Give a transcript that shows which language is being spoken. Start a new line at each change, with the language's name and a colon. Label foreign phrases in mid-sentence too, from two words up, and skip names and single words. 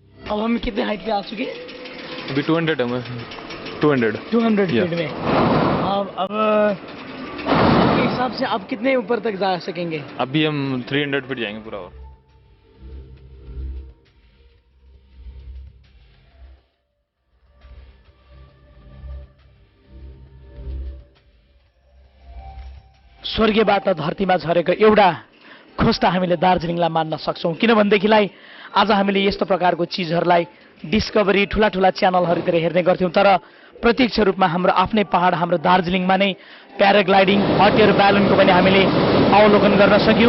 Hindi: अब हम कितने हाइट पे आ चुके? अभी 200 है मैं 200 फीट में। अब आपके हिसाब से आप कितने ऊपर तक जा सकेंगे? अभी हम 300 फीट जाएंगे पूरा। और
Nepali: स्वर्गीयबाट धरतीमा झरेको एउटा खोस्टा हामीले दार्जिलिङलाई मान्न सक्छौँ, किनभनेदेखिलाई आज हामीले यस्तो प्रकारको चिजहरूलाई डिस्कभरी ठुला ठुला च्यानलहरूतिर हेर्ने गर्थ्यौँ, तर प्रत्यक्ष रूपमा हाम्रो आफ्नै पहाड हाम्रो दार्जिलिङमा नै प्याराग्लाइडिङ हट एयर ब्यालुनको पनि हामीले अवलोकन गर्न सक्यौँ।